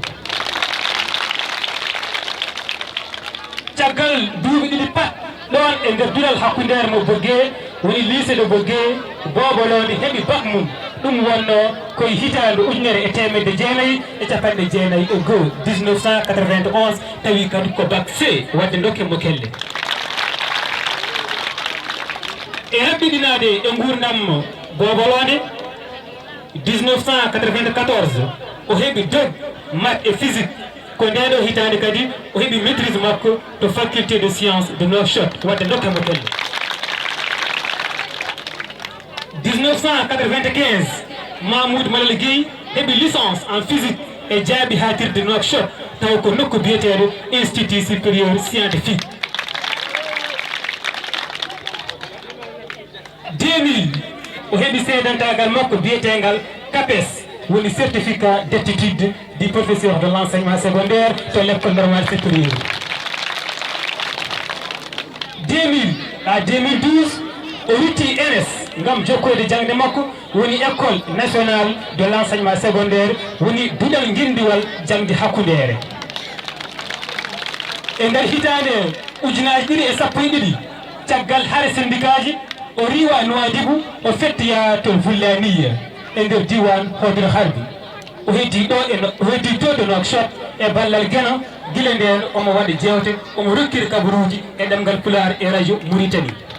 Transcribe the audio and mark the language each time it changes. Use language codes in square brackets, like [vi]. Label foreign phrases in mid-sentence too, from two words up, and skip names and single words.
[ff] caggal duuɓi ɗiɗi pat ɗon e nder duɗal hakkundere mo Bogge woni lycée de Bogge bobolode heeɓi bac mum ɗum wonno koye hitande ujunere e temedde jeenayyi e capanɗe jeenayyi e goho 1991 tawi kadi ko bac C wadde dokke mo kelle e raɓɓiɗinade e gurdam bobolode 1994 o heeɓi dog [fr] maths et physique [ff] ko ndeɗo hitande kadi o heeɓi maîtrise makko to faculté de science de Nouakchott wadde dokke mo kelle 1995 Mahmoud Malal Gueye heeɓi [fr] licence en physique [ff] e jaabi hatirde Nouakchott taw ko nokku biyeteeɗo institut supérieur scientifique 2000 o heɓi seedantagal makko biyetengal CAPES woni certificat d'aptitude du professeur de l'enseignement secondaire to l'école normale supérieure 2000 à 2012 o witti ENS ngam jokkode jangde makko woni école nationale de l'enseignement secondaire woni duɗal guindiwal jangde hakkundere e nder hitande ujunaji ɗiɗi e sappo e ɗiɗi caggal haare syndicat ji o riwa Nouadhibou o fettoya to Vullaniya e nder diwan Hodre Harbi o heddi to de Nouakchott e ballal Guéna guila nden omo waɗa jewte omo rokkiri kabaruji e ɗemgal Pulaar e radio Mauritanie